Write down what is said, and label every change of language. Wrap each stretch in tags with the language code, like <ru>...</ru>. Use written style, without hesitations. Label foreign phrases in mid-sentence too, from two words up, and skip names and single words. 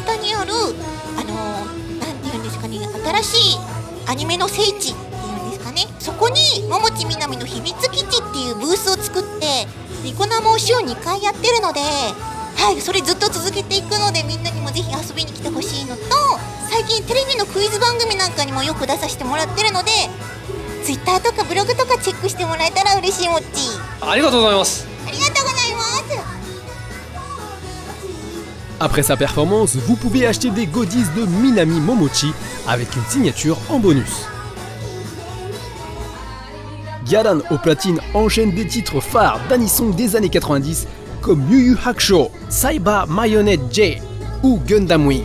<ja>下にあるなんていうんですかね、新しいアニメの聖地っていうんですかね、そこに桃地みなみの秘密基地っていうブースを作ってニコ生を週2回やってるので、はい、それずっと続けていくので、みんなにもぜひ遊びに来てほしいのと、最近テレビのクイズ番組なんかにもよく出させてもらってるので、Twitter とかブログとかチェックしてもらえたら嬉しいもっち。ありがとうございます。ありがとうございます。</ja> <fr>Après sa performance, vous pouvez acheter des goodies de Minami Momochi avec une signature en bonus. Gyaran au platine enchaîne des titres phares d'anisong des années 90 comme Yu Yu Hakusho, Saiba Marionette J ou Gundam Wing.</fr>